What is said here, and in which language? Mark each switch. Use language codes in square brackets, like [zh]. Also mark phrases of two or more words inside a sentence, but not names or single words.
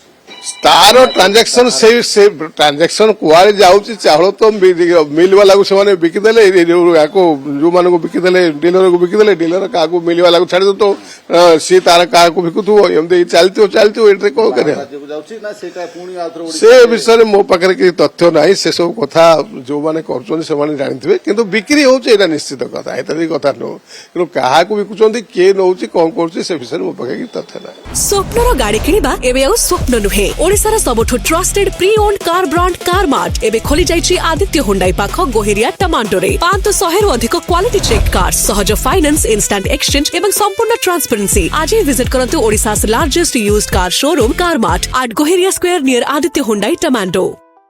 [or] ତାର ଟ୍ରାଞ୍ଜାକ୍ସନ ସେ ଟ୍ରାଞ୍ଜାକ୍ସନ କୁଆଡେ ଯାଉଛି ଚାଉଳ ତ ମିଲ୍ ବାଲାକୁ ସେମାନେ ବିକିଦେଲେ ୟାକୁ ଯୋଉମାନଙ୍କୁ ବିକିଦେଲେ ଡିଲରକୁ ବିକିଦେଲେ ଡିଲର କାହାକୁ ମିଲ୍ ବାଲାକୁ ଛାଡ଼ିଦେବ ତ ସିଏ ତାର କାହାକୁ ବିକୁଥିବ ଏମିତି ଚାଲିଥିବ ଏଠାରେ କ'ଣ କରିବା ସେ ବିଷୟରେ ମୋ ପାଖରେ କିଛି ତଥ୍ୟ ନାହିଁ। ସେସବୁ କଥା ଯୋଉମାନେ କରୁଛନ୍ତି ସେମାନେ ଜାଣିଥିବେ କିନ୍ତୁ ବିକ୍ରି ହଉଛି ଏଇଟା ନିଶ୍ଚିତ କଥା ଏତେ କଥା ନୁହଁ କିନ୍ତୁ କାହାକୁ ବିକୁଛନ୍ତି କିଏ ନଉଛି କ'ଣ କରୁଛି ସେ ବିଷୟରେ ମୋ ପାଖରେ କିଛି ତଥ୍ୟ ନାହିଁ। ସ୍ୱପ୍ନର ଗାଡି କିଣିବା ଏବେ ଆଉ ସ୍ୱପ୍ନ ନୁହେଁ। ଓଡ଼ିଶାର ସବୁଠୁ [en] trusted pre-owned car brand [or] କାରମାର୍ଟ ଏବେ ଖୋଲି ଯାଇଛି ଆଦିତ୍ୟ ହୁଣ୍ଡାଇ ପାଖ ଗୋହିରିଆ ଟମାଟୋରେ 500 ଟଙ୍କା ଅଧିକ [en] quality check car [or] ସହଜ [en] finance instant exchange [or] ଏବଂ ସମ୍ପୂର୍ଣ୍ଣ ଟ୍ରାନ୍ସପେରେନ୍ସି। ଆଜି ହିଁ ଭିଜିଟ କରନ୍ତୁ [en] Odisha's largest used car showroom Carmart at Goheria Square near Aditya Hyundai Tamato.